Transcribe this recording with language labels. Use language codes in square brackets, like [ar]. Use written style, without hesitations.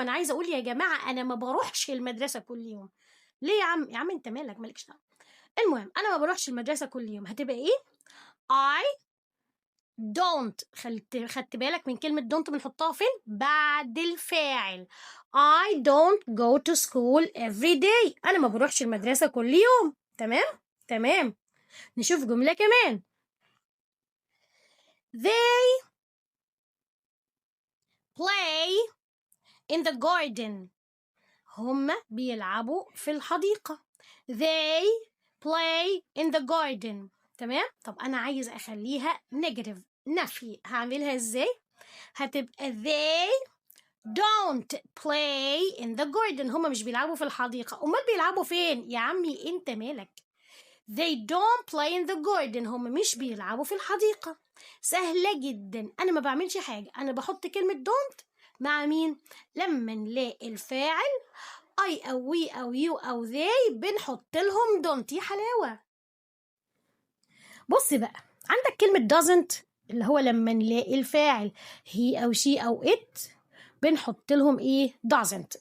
[ar] أنا عايزة أقول يا جماعة أنا ما بروحش المدرسة كل يوم. ليه يا عم؟ يا عم أنت مالكش دعوة. المهم أنا ما بروحش المدرسة كل يوم. هتبقى إيه؟ [en] I don't. [ar] خدت بالك من كلمة don't بنحطها فين؟ بعد الفاعل. [en] I don't go to school every day. [ar] أنا ما بروحش المدرسة كل يوم. تمام. نشوف جملة كمان. [en] They play in the garden. [ar] هما بيلعبوا في الحديقة. [en] They play in the garden. [ar] تمام. طب أنا عايز أخليها negative، نفي. هعملها إزاي؟ هتبقى [en] they don't play in the garden. [ar] هما مش بيلعبوا في الحديقة. أمال بيلعبوا فين؟ يا عمي أنت مالك. [en] They don't play in the garden. [ar] هما مش بيلعبوا في الحديقة. سهلة جدا. أنا ما بعملش حاجة، أنا بحط كلمة don't مع مين؟ لما نلاقي الفاعل I أو we أو you أو they بنحط لهم don't. يا حلاوة. بص بقى، عندك كلمة doesn't اللي هو لما نلاقي الفاعل he أو she أو it بنحط لهم ايه؟ doesn't.